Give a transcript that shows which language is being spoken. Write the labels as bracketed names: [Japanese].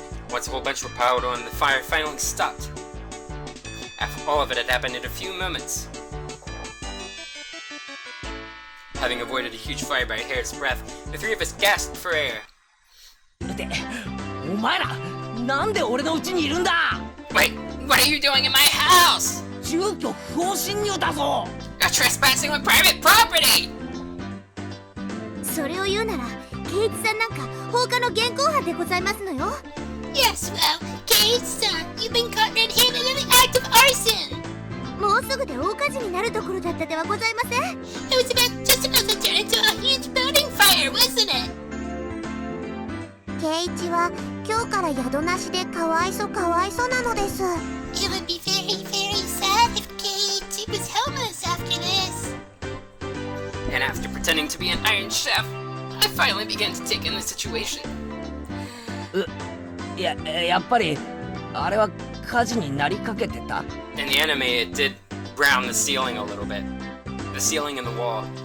[English] Once a whole bunch were piled on, the fire finally stopped. After all of it had happened in a few moments. Having avoided a huge fire by a hair's breadth, the three of us gasped for air. [Japanese] ってお前らなんで俺の家にいるんだ。 [English] Wait, what are you doing in my house? [Japanese] 住居不法侵入だぞ。 [English] You're trespassing on private property! [Japanese] それを言うなら、ケイイチさんなんか放火の現行犯でございますのよ。 [English] Yes, well, Kei-san, you've been caught red-handed in the act of arson. [Japanese] もうすぐで大火事になるところだったではございません。 [English] It was just about to turn into a huge building fire, wasn't it? [Japanese] ケイイチは今日から宿なしでかわいそなのです。 [English] It would be very, very sad if Kei-Y was homeless after this. And after pretending to be an Iron Chef, I finally began to take in the situation. [Japanese] やっぱりあれは火事になりかけてた。 [English] In the anime, it did brown the ceiling a little bit. The ceiling and the wall.